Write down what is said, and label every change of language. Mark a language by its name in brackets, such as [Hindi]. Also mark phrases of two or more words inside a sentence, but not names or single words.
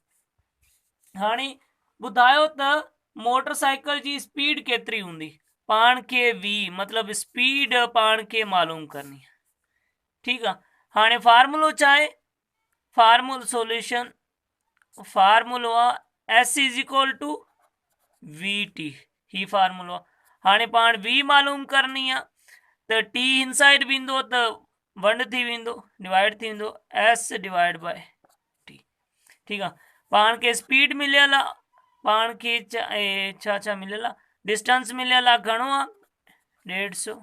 [Sindhi] हाणे ॿुधायो त मोटरसाइकिल जी स्पीड केतिरी हूंदी। पाण खे वी मतिलबु स्पीड पाण खे मालूम करणी आहे। ठीकु आहे। हाणे फार्मूलो छा आहे, फार्मूलो आहे [English] S is equal to V T, [Sindhi] ही फार्मूलो आहे। हाणे पाण वी मालूम करणी आहे त टी इनसाइड वेंदो त 1 थी वेंदो, डिवाइड थी वेंदो [English] S divide by T. [Sindhi] ठीकु आहे। पाण खे स्पीड मिलियल आहे, पाण खे छा मिलियल आहे, डिस्टेंस मिलियल आहे, घणो आहे 150।